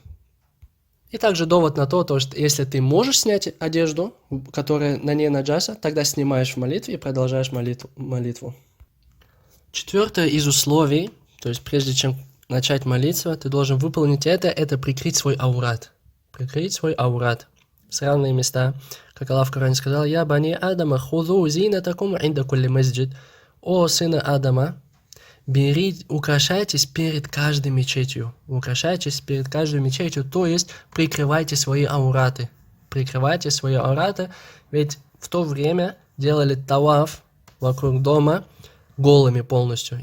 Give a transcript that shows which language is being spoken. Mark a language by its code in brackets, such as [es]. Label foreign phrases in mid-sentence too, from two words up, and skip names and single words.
[ru] И также довод на то, что если ты можешь снять одежду, которая на ней наджаса, тогда снимаешь в молитве и продолжаешь молитву. Четвертое из условий, то есть прежде чем начать молиться, ты должен выполнить это прикрыть свой аурат. Прикрыть свой аурат. В равные места, как Аллах в Коране сказал: [ar] «يا بني آدم خذوا زينتكم عند كل مسجد». [ru] О сына Адама, украшайтесь перед каждой мечетью. Украшайтесь перед каждой мечетью, то есть прикрывайте свои аураты. Прикрывайте свои аураты, ведь в то время делали таваф вокруг дома голыми полностью.